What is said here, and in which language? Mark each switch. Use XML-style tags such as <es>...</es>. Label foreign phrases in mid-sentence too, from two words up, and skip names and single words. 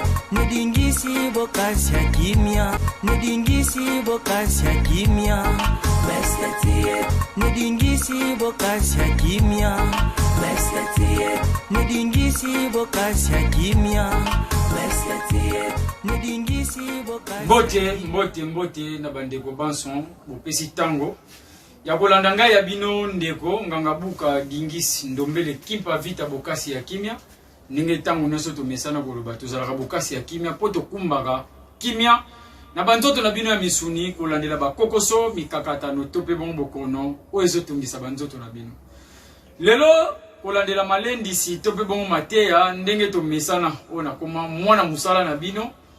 <ln>Nidingisi bokasya kimya, Nidingisi bokasya kimya, Mesketie. Nidingisi bokasya kimya, Mesketie. Nidingisi bokasya kimya, Mesketie. Nidingisi bokasya mbote na bandeko banson bopesi tango ya kolanda ngai ya bino ndeko nganga buka Dingisi Ndombele Kimpa Vita bokasi ya kimya ninge tango nyonso tomesana koloba tozalaka bokasi ya kimya po tokumbaka kimya na banzoto na bino ya misuni kolandela bakokoso mikakatano to pe bon bokono o ezotungisa banzoto na bino lelo kolandela malendisi to pe bon mateya ndenge tomesana ona koma mwana musala na bino</ln>